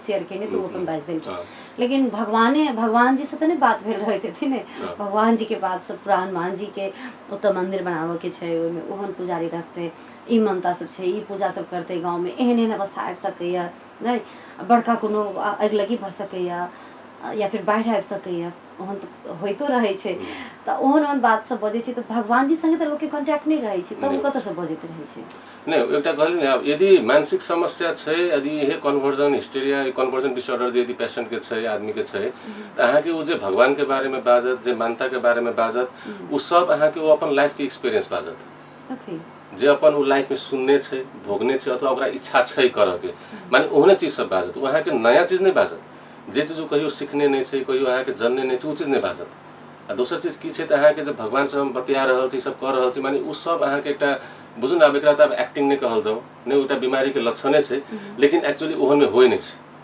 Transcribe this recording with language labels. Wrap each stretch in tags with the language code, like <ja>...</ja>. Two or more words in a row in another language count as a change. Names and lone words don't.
<mai>शेयर केने तो अपन बाज देल छै लेकिन भगवान जी से तो नहीं बात भेल रहे थे ने भगवान जी के बात सब पुराण मान जी के ओतऽ मंदिर बनाबे के छै ओहिमे ओहन पुजारी रखते ई मानता सब छै ई पूजा सब करते गाँव में एहन अवस्था आबि सकैया नहीं बड़का कोनो अगलगी भऽ सकैया या फिर बाढ़ि आबि सकैया ओहन तो होइतो रहे छै तो ओहन बात सब बजे छै तो भगवान जी संगे तो लोग के कांटेक्ट नहीं रहे छै तब कतऽ से बजैत रहे छै नहीं एकटा कहली अब यदि मानसिक समस्या छै यदि यह</mai> <en>conversion hysteria conversion disorder</en> <mai>यदि पेशेंट के छै आदमी के छै तो अहाँ के वो जे भगवान के बारे में बाजत जे मानता के बारे में बाजत वो सब अहाँ के वो अपन लाइफ के एक्सपीरियंस बाजत जे अपन वो लाइफ में सुनने छै भोगने छै अथवा ओकरा इच्छा छै करऽ के माने ओहने चीज सब बाजत वो अहाँ के नया चीज नहीं बाजत जे चीज कहियो सीखने नहीं छै कहियो अहाँ के जनने नहीं छै वो चीज नहीं बाजत। आ दोसर चीज की छै तऽ अहाँ के जब भगवान से हम बतिया रहल छी सब कह रहल छी माने उ सब अहाँ के एकटा बुझू न अब एकरा त अब एक्टिंग नहीं कहल जाओ नहीं एकटा बीमारी के लक्षणे छै लेकिन एक्चुअली ओहन में होय नहीं छै</mai>